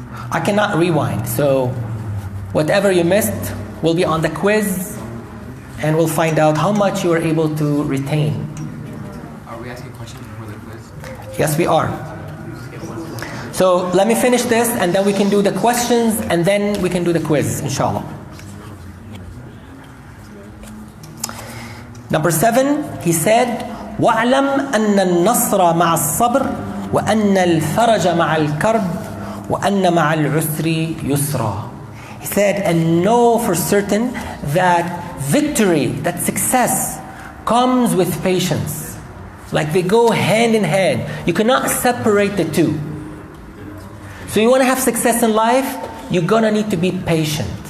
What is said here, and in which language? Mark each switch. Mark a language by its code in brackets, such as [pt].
[en] I cannot rewind, so whatever you missed will be on the quiz, and we'll find out how much you were able to retain. Are we asking questions before the quiz? Yes, we are. So let me finish this, and then we can do the questions, and then we can do the quiz, inshallah. Number 7, he said, [ar] وَاعْلَمْ أَنَّ النَّصْرَ مَعَ الصَّبْرِ وَأَنَّ الْفَرَجَ مَعَ الْكَرْبِ وَأَنَّ مَعَ الْعُسْرِ يُسْرًا. [en] He said, and know for certain that victory, that success, comes with patience. Like they go hand in hand. You cannot separate the two. So you want to have success in life, you're going to need to be patient.